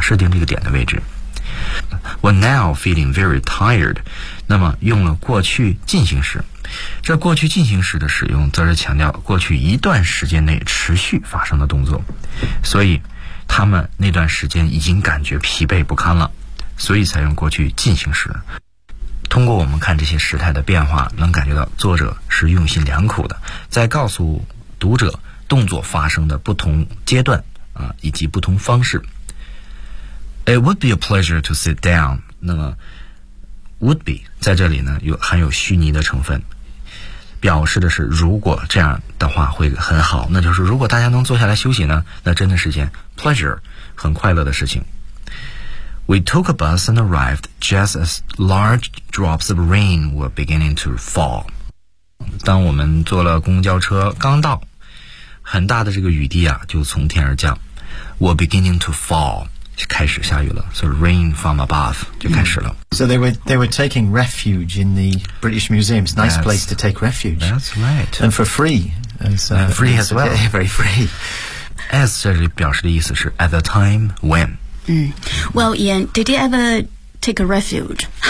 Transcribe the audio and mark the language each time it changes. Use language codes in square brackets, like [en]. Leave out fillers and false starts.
[zh] 设定这个点的位置。 [en] We're now feeling very tired， [zh] 那么用了过去进行时，这过去进行时的使用则是强调过去一段时间内持续发生的动作，所以他们那段时间已经感觉疲惫不堪了，所以才用过去进行时。通过我们看这些时态的变化，能感觉到作者是用心良苦的，在告诉读者动作发生的不同阶段啊，以及不同方式。 [en] It would be a pleasure to sit down。 [zh] 那么 would be 在这里呢，含有虚拟的成分，表示的是如果这样的话会很好，那就是如果大家能坐下来休息呢，那真的是件 pleasure 很快乐的事情。 [en] We took a bus and arrived just as large drops of rain were beginning to fall. [zh] 当我们坐了公交车刚到，很大的这个雨滴啊就从天而降。 [en] were beginning to fall [zh] 开始下雨了 ， [en] so rain from above [zh] 就开始了。 [en] So they were taking refuge in the British Museum. Nice place to take refuge. That's right. And for free, free as well. Yeah, very free. [zh] As 这里表示的意思是 [en] at the time when. Well, Ian, did you ever take a refuge?